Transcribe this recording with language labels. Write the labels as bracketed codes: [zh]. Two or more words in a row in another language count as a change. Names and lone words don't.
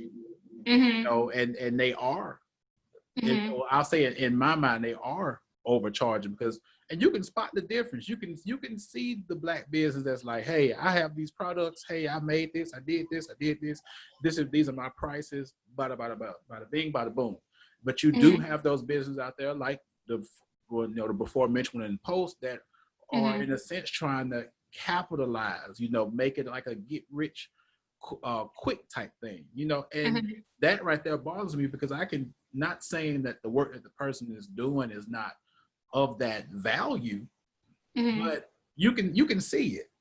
[en] You know, and they are, I'll say it, in my mind, they are overcharging, because, and you can spot the difference. You can see the Black business that's like, hey, I have these products. Hey, I made this. I did this. These are my prices. Bada bada bada, bada bing, bada boom. But you do have those businesses out there like the before mentioned in Post that are in a sense trying to capitalize. Make it like a get rich quick type thing. And that right there bothers me, because I can, not saying that the work that the person is doing is not of that value, but you can see it.